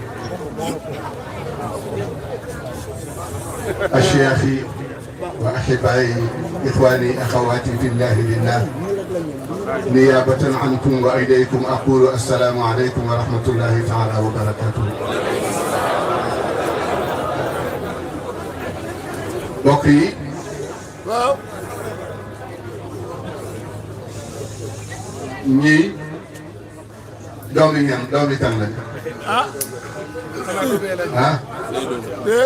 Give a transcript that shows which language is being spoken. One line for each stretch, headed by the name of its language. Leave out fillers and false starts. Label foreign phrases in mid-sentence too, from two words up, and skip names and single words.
Arabic: أشياخي وأحبائي إخواني أخواتي في الله لله، نيابة عنكم وإليكم أقول السلام عليكم ورحمة الله تعالى وبركاته.
Wolof: mbokk yi waaw ñii doomi ñan doomi kan lañ ah déet